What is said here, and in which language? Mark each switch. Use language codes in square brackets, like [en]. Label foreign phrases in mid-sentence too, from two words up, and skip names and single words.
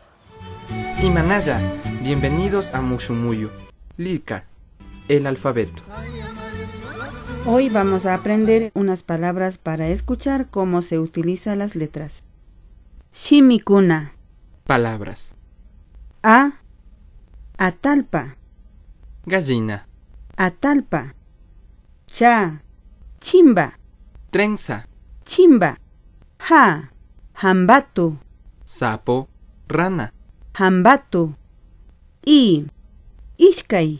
[es] Imanaya, bienvenidos a Mushumuyu. Lirka, el alfabeto. Hoy vamos a aprender unas palabras para escuchar cómo se utilizan las letras. [qu] Shimikuna. [es] Palabras. [qu] Atalpa. [es] Gallina. [qu] Atalpa. Chimba. [es] Trenza. [qu] Chimba. Hambatu. [es] Sapo. Rana. [qu] Hambatu. Ishkai.